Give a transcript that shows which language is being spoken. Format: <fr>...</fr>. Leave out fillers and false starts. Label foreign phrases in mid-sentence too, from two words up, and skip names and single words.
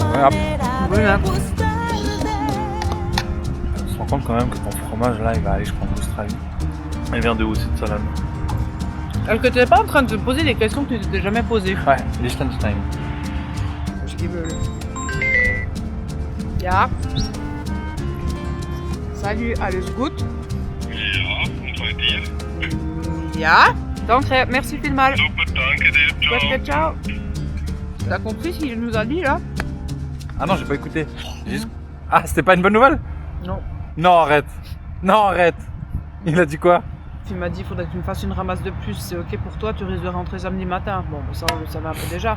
<es>manera de gustarte.</es> <fr>On se rend compte quand même que ton fromage là il va aller jusqu'en Australie. Elle vient de où cette salade? Alors que tu n'es pas en train de te poser des questions que tu t'es jamais posées. Ouais, Liechtenstein.</fr> <de>Je gebe. Ja. Salut, alles gut? Ja, danke, merci vielmals. Super, danke dir.</de> <it>Ciao. Ciao.</it> <fr>T'as compris ce qu'il nous a dit là? Ah non, j'ai pas écouté. Ah, c'était pas une bonne nouvelle? Non. Non, arrête. Non, arrête. Il a dit quoi? Tu m'as dit qu'il faudrait que tu me fasses une ramasse de plus. C'est ok pour toi, tu risques de rentrer samedi matin. Bon, ça on le savait un peu déjà.</fr>